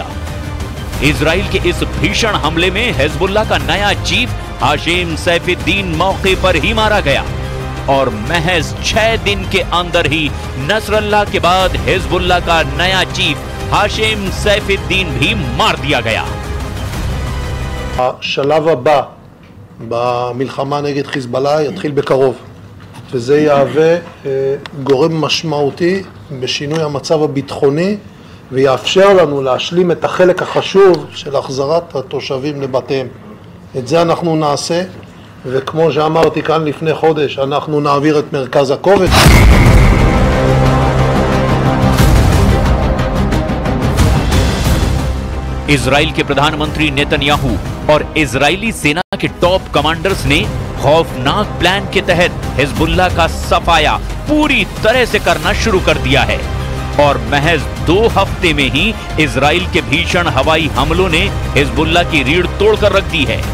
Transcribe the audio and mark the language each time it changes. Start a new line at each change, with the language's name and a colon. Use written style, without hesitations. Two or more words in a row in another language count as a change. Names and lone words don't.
Hindi: इजराइल के इस भीषण हमले में हिजबुल्लाह का नया चीफ हाशिम सैफुद्दीन मौके पर ही मारा गया और महज 6 दिन के अंदर ही नसरल्लाह के बाद हिजबुल्लाह का नया चीफ हाशिम सैफुद्दीन भी मार दिया गया।
Hebrew: השלב הבא במלחמה נגד חיזבאללה יתחיל בקרוב, וזה יהווה גורם משמעותי בשינוי המצב הביטחוני ויאפשר לנו להשלים את החלק החשוב של החזרת התושבים לבתיהם. את זה אנחנו נעשה, וכמו שאמרתי כאן לפני חודש, אנחנו נעביר את מרכז הכובד.
Hindi: इजराइल के प्रधानमंत्री नेतन्याहू और इजरायली सेना के
English: top commanders
Hindi: ने खौफनाक प्लान के तहत हिजबुल्लाह का सफाया पूरी तरह से करना शुरू कर दिया है और महज 2 हफ्ते में ही इजराइल के भीषण हवाई हमलों ने हिजबुल्लाह की रीढ़ तोड़कर रख दी है।